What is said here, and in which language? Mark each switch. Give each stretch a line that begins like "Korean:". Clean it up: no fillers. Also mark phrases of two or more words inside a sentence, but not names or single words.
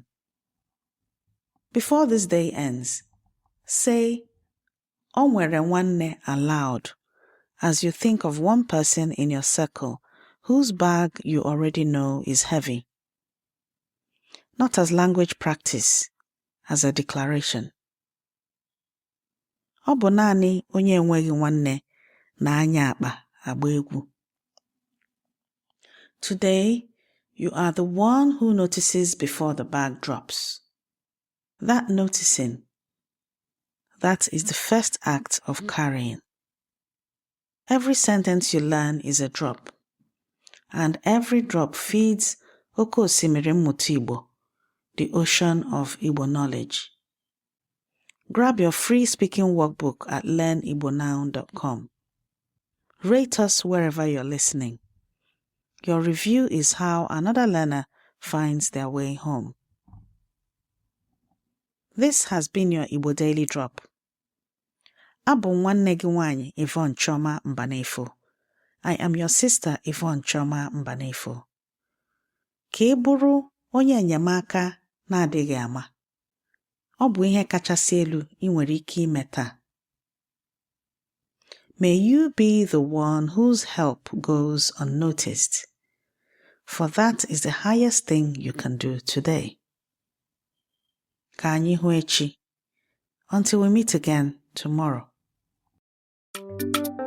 English: Before this day ends, say
Igbo: "Onwere nwanne"
English: aloud as you think of one person in your circle whose bag you already know is heavy. Not as language practice, as a declaration.
Igbo: Ọ bụ naanị onye enweghị nwanne na-anya akpa agba egwu.
English: Today, you are the one who notices before the bag drops. That noticing, that is the first act of carrying. Every sentence you learn is a drop, and every drop feeds
Igbo: Oke Osimiri Mmụta Igbo,
English: the ocean of Igbo knowledge. Grab your free speaking workbook at learnibonow.com. Rate us wherever you're listening. Your review is how another learner finds their way home. This has been your Igbo Daily Drop.
Igbo: Abụ nwanne gị nwanyị Yvonne Choma Mbanefo.
English: I am your sister Yvonne Choma Mbanefo.
Igbo: Ka ị bụrụ onye enyemaka na-adịghị ama. Ọ bụ ihe kachasị elu ị nwere ike ime taa.
English: May you be the one whose help goes unnoticed, for that is the highest thing you can do today.
Igbo: Ka anyị hụ echi.
English: Until we meet again tomorrow.